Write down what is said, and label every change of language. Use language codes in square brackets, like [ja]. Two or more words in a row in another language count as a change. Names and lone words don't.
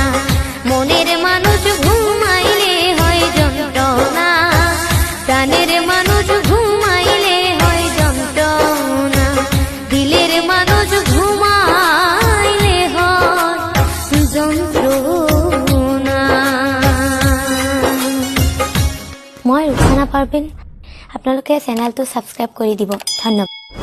[bn] মনের মানুষ ঘুমাইলে হয় যন্ত্রণা, প্রাণের মানুষ ঘুমাইলে হয় যন্ত্রণা। দিলের মানুষ ঘুমাইলে হয় যন্ত্রণা। [as] মই ৰুকসানা পাৰভিন, আপোনালোকে চেনেলটো ছাবস্ক্ৰাইব কৰি দিব। ধন্যবাদ।